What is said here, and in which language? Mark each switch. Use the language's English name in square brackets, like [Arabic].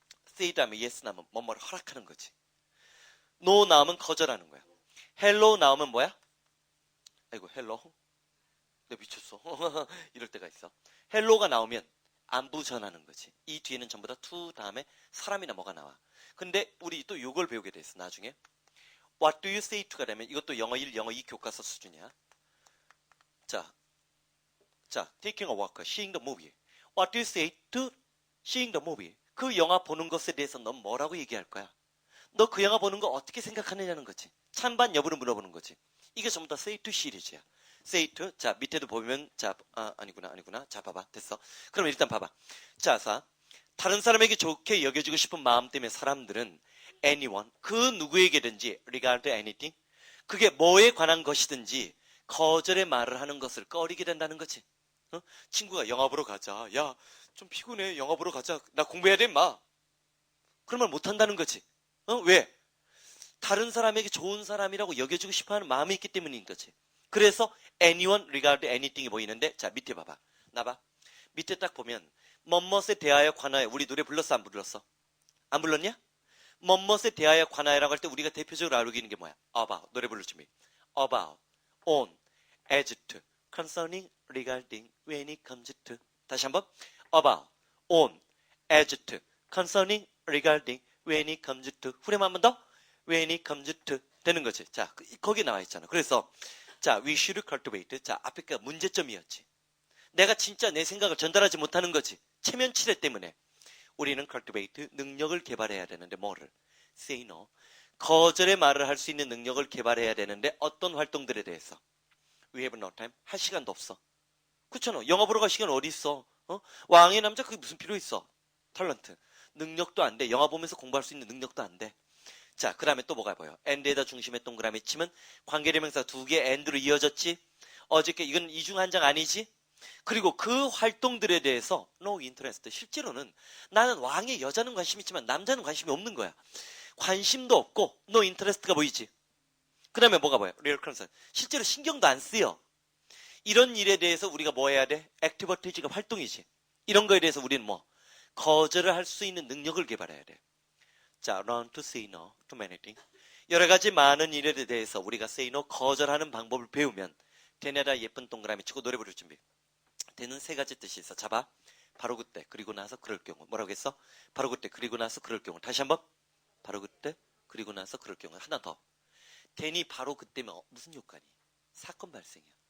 [Korean] say 다음에 yes 나오면 뭐뭐를 허락하는 거지. no 나오면 거절하는 거야. hello 나오면 뭐야? 아이고 hello. 내가 미쳤어. 이럴 때가 있어. hello가 나오면 안부 전하는 거지. 이 뒤에는 전부 다 to 다음에 사람이나 뭐가 나와. 근데 우리 또 요걸 배우게 돼 있어. 나중에 [English] what do you say to [Korean] 가 되면 이것도 영어 1, 영어 2 교과서 수준이야. 자, [English] taking a walk, seeing the movie. What do you say to seeing the movie? [Korean] 그 영화 보는 것에 대해서 넌 뭐라고 얘기할 거야? 너 그 영화 보는 거 어떻게 생각하느냐는 거지. 찬반 여부를 물어보는 거지. 이게 전부 다 say to 시리즈야. [English] say to. [Korean] 자, 밑에도 보면, 자, 아니구나. 자, 봐봐. 됐어. 그럼 일단 봐봐. 자, 다른 사람에게 좋게 여겨지고 싶은 마음 때문에 사람들은 anyone, 그 누구에게든지 regard anything, 그게 뭐에 관한 것이든지 거절의 말을 하는 것을 꺼리게 된다는 거지. 어? 친구가 영화 보러 가자. 야, 좀 피곤해. 영화 보러 가자. 나 공부해야 돼, 임마. 그런 말 못한다는 거지. 왜? 다른 사람에게 좋은 사람이라고 여겨주고 싶어하는 마음이 있기 때문인 거지. 그래서 [English] anyone regard anything [Korean] 이 보이는데, 자, 밑에 봐봐. 나봐. 밑에 딱 보면 멋멋에 대하여 관하여. 우리 노래 불렀어, 안 불렀어? 안 불렀냐? 멋멋에 대하여 관하여라고 할 때 우리가 대표적으로 알고 있는 게 뭐야? about. 노래 부를 준비. [English] about, on, as to, concerning, regarding, when it comes to. [Korean] 다시 한번. [English] about, on, as to, concerning, regarding, when it comes to. [Korean] 후렴 한 번 더. [English] when it comes to. [Korean] 되는 거지. 자, 거기 나와 있잖아. 그래서 자, [English] we should cultivate. [Korean] 자, 앞에가 문제점이었지. 내가 진짜 내 생각을 전달하지 못하는 거지. 체면치레 때문에. 우리는 cultivate, 능력을 개발해야 되는데 뭐를? [English] say no. [Korean] 거절의 말을 할 수 있는 능력을 개발해야 되는데 어떤 활동들에 대해서? [English] We have no time. [Korean] 할 시간도 없어. 그렇잖아. 영화 보러 갈 시간 어디 있어? 왕의 남자 그게 무슨 필요 있어? 탤런트. 능력도 안 돼. 영화 보면서 공부할 수 있는 능력도 안 돼. 자, 그 다음에 또 뭐가 보여? and에다 중심에 동그라미 치면 관계대명사 두 개 and로 이어졌지? 어저께 이건 이중 한 장 아니지? 그리고 그 활동들에 대해서 [English] no interest. [Korean] 실제로는 나는 왕의 여자는 관심 있지만 남자는 관심이 없는 거야. 관심도 없고 [English] no interest [Korean] 가 보이지. 그 다음에 뭐가 보여? [English] real concern. [Korean] 실제로 신경도 안 쓰여. 이런 일에 대해서 우리가 뭐 해야 돼? 액티비티가 활동이지. 이런 거에 대해서 우리는 뭐? 거절을 할 수 있는 능력을 개발해야 돼. 자, [English] learn to say no to many things. [Korean] 여러 가지 많은 일에 대해서 우리가 [English] say no, [Korean] 거절하는 방법을 배우면 대내다 예쁜 동그라미 치고 노래 부를 준비. 대는 세 가지 뜻이 있어. 잡아. 바로 그때, 그리고 나서 그럴 경우. 뭐라고 했어? 바로 그때, 그리고 나서 그럴 경우. 다시 한번. 바로 그때, 그리고 나서 그럴 경우. 하나 더. 대니 바로 그때면 무슨 효과니? 사건 발생이야.